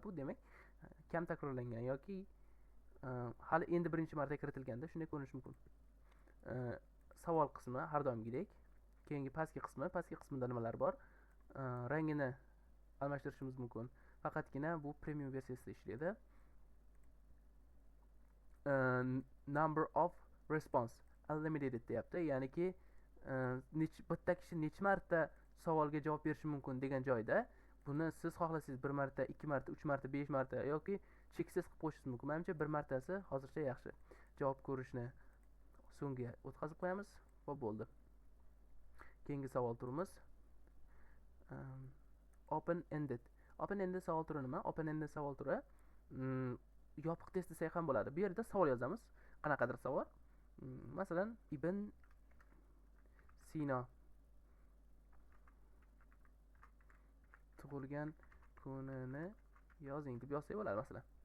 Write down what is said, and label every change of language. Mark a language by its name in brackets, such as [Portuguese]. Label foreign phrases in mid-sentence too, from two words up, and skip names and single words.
[Uzbek] Bu demak kam takrorlangan yoki hali endi birinchi marta kiritilganda shunday ko'rinishi mumkin. Savol qismi har doimgidek. Keyingi pastki qismida nimalar bor? Rangini almashtirishimiz mumkin. Faqatgina bu premium versiyasida ishlaydi. [English] Number of response unlimited deyapti. [Uzbek] Ya'niki bitta kishi necha marta savolga javob berishi mumkin degan joyda buni siz xohlasangiz 1 marta, 2 marta, 3 marta, 5 marta yoki cheksiz qilib qo'yishingiz mumkin. Menimcha 1 martasi hozircha yaxshi. Javob ko'rishni so'ngga o'tkazib qo'yamiz va bo'ldi. Keyingi savol turimiz [English] open ended. Open ended [Uzbek] savol turi nima? [English] Open ended [Uzbek] savol turi yopiq test desak ham bo'ladi. Bu yerda savol yozamiz. Qanaqadir savol. Masalan, Ibn Sino tug'ilgan kunini yozing deb yozsak bo'ladi masalan.